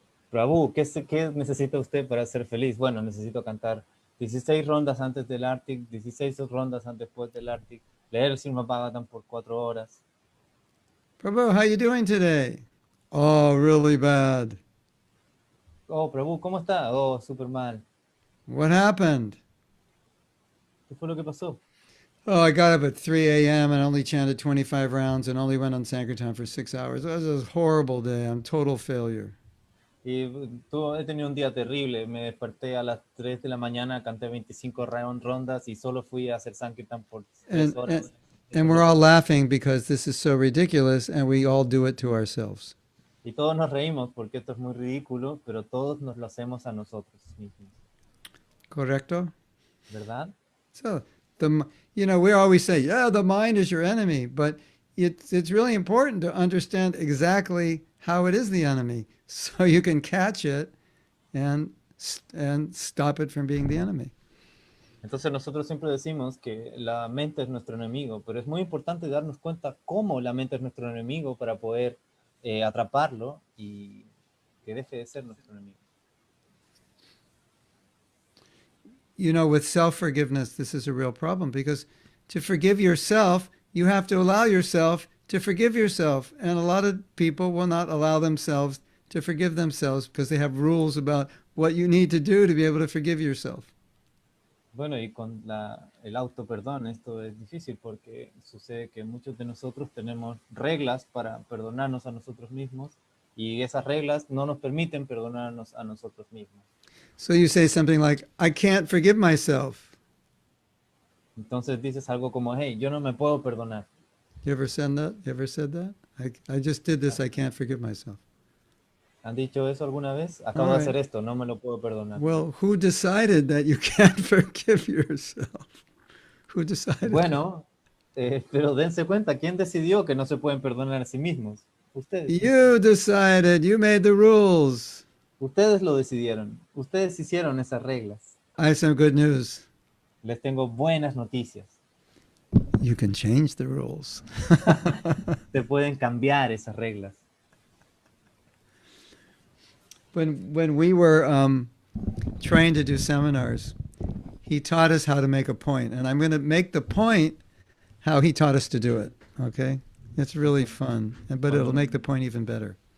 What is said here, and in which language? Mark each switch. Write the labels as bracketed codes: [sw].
[es] Prabhu, ¿qué necesita usted para ser feliz? Bueno, necesito cantar 16 rondas antes del Artik, 16 rondas después del Artik, leer el Srimad Bhagavatam por 4 horas. [en] Prabhu, how you doing today? Oh, really bad. [es] Oh, Prabhu, ¿cómo está? Oh, súper mal. [en] What happened? [es] ¿Qué fue lo que pasó? [en] Oh, I got up at 3 a.m. and only chanted 25 rounds and only went on Sankirtan for 6 hours. It was a horrible day. I'm total failure. [es] Y he tenido un día terrible. Me desperté a las 3 de la mañana, canté 25 rondas y solo fui a hacer Sankirtan por 3 horas. [en] And we're all laughing because this is so ridiculous and we all do it to ourselves. [es] Y todos nos reímos porque esto es muy ridículo, pero todos nos lo hacemos a nosotros mismos. Correcto? ¿Verdad? [en] So, we always say, yeah, the mind is your enemy, but it's really important to understand exactly how it is the enemy so you can catch it and stop it from being the enemy. [es] Entonces nosotros siempre decimos que la mente es nuestro enemigo, pero es muy importante darnos cuenta cómo la mente es nuestro enemigo para poder atraparlo y que deje de ser nuestro enemigo. [en] With self-forgiveness, this is a real problem because to forgive yourself, you have to allow yourself to forgive yourself. And a lot of people will not allow themselves to forgive themselves because they have rules about what you need to do to be able to forgive yourself. [es] Bueno, y con el autoperdón esto es difícil porque sucede que muchos de nosotros tenemos reglas para perdonarnos a nosotros mismos y esas reglas no nos permiten perdonarnos a nosotros mismos. [en] So you say something like, I can't forgive myself. [es] Entonces dices algo como, hey, yo no me puedo perdonar. [en] You ever said that? You ever said that? I just did this, I can't forgive myself. [es] ¿Han dicho eso alguna vez? Acabo de hacer esto, no me lo puedo perdonar. [en] Well, who decided that you can't forgive yourself? Who decided? [es] Bueno, pero dense cuenta, ¿quién decidió que no se pueden perdonar a sí mismos? Ustedes. [en] You decided. You made the rules. [es] Ustedes lo decidieron. Ustedes hicieron esas reglas. [en] I have some good news. [es] Les tengo buenas noticias. [en] You can change the rules. [es] Se pueden cambiar esas reglas. [en] When we were trained to do seminars, he taught us how to make a point. And I'm going to make the point how he taught us to do it. Okay? It's really fun. But it'll make the point even better.